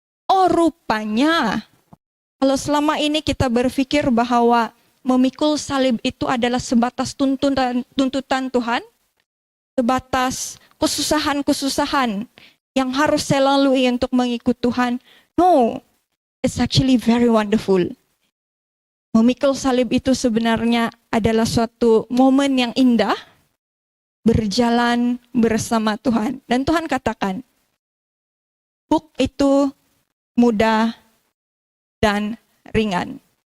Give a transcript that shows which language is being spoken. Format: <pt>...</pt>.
<id>Oh, rupanya kalau selama ini kita berpikir bahwa memikul salib itu adalah sebatas tuntutan Tuhan, sebatas kesusahan-kesusahan yang harus saya lalui untuk mengikut Tuhan.</id> <en>No, it's actually very wonderful.</en> <id>Memikul salib itu sebenarnya adalah suatu momen yang indah, berjalan bersama Tuhan. Dan Tuhan katakan, kuk itu mudah dan ringan.</id>